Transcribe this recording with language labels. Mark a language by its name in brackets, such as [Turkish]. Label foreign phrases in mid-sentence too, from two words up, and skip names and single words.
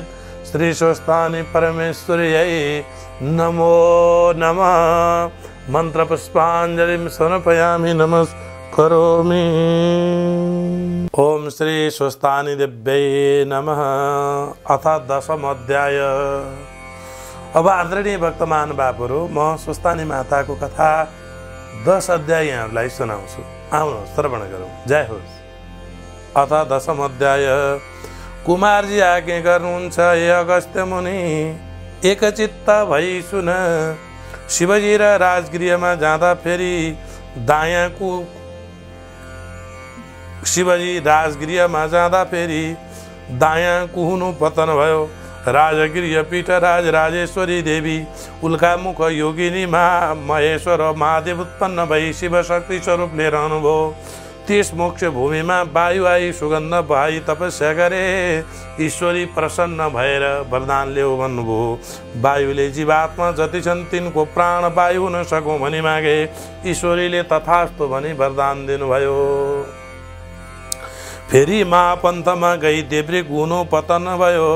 [Sanskrit] श्रीस्वस्थानि परमेश्वर्यै नमो नमः। मंत्रपुष्पाञ्जलिं समर्पयामि नमस्करोमि। ओम श्री स्वस्तानि देव्यै नमः। अथ 10वां अध्याय। [Nepali] अब आदरणीय भक्तमान बाबुहरू, म स्वस्तानी माताको कथा 10 अध्याय यहाँहरूलाई सुनाउँछु। आउनुहोस् श्रवण गरौँ। जय होस्। [Sanskrit] अथ 10वां अध्याय। [Nepali] कुमारजी आज्ञा गर्नुहुन्छ, हे अगस्त्य मुनि, एकचित्त भई सुन। शिवजी र राजगृहमा जाँदा फेरि दायाँ कुहुनु पतन भयो। राजगृह पीठ राजराजेश्वरी देवी उल्का मुख योगिनी महेश्वर महादेव उत्पन्न भई शिव शक्ति स्वरूप लिएर आउनुभयो। त्यस मोक्ष भूमिमा वायु आई सुगन्ध भाइ तपस्या गरे। ईश्वरी प्रसन्न भएर वरदान ल्याऊ भन्नुभयो। वायुले जीवात्मा जति छन् तिनको प्राण वायु हुन सकौँ भनी मागे। ईश्वरीले तथास्तु भनी वरदान दिनुभयो। फेरि महापन्थमा गई देब्रे गुनो पतन भयो।